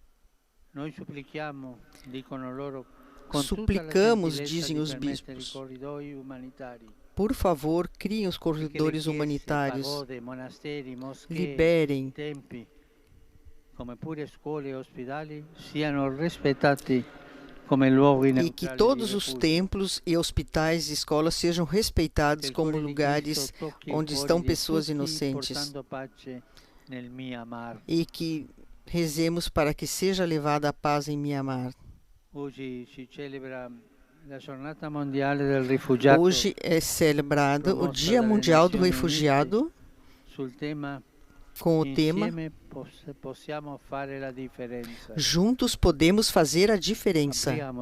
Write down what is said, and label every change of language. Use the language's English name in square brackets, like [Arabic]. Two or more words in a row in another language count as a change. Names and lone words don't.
[Portuguese] Suplicamos, dizem os bispos, por favor, criem os corredores humanitários, liberem, [Italian] come pure scuole e ospedali siano rispettati [Portuguese] e que todos os templos e hospitais e escolas sejam respeitados como lugares onde estão pessoas inocentes, e que rezemos para que seja levada a paz em Myanmar. Hoje é celebrado o Dia Mundial do Refugiado, com o tema Juntos podemos fazer a diferença.